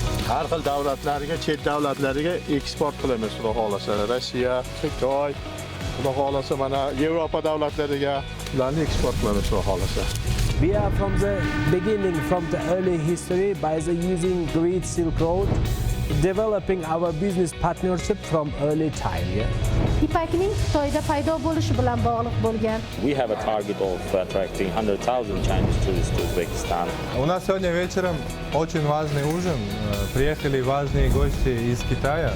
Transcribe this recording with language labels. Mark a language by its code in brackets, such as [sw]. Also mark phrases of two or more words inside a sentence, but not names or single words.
[uz] Har xil davlatlarga, chet davlatlariga eksport qilamiz, xudo xolasa. Rossiya, Xitoy, xudo xolasa mana Yevropa davlatlariga ularni eksport qilamiz, xudo xolasa. [en] We are from the beginning, from the early history, by the using Great Silk Road, developing our business partnership from early time. [uz] İpakning Xitoyda paydo bo'lishi bilan bog'liq bo'lgan. [en] We have a target of attracting 100,000 Chinese tourists to Uzbekistan. [ru] У нас сегодня вечером очень важный ужин. Приехали важные гости из Китая.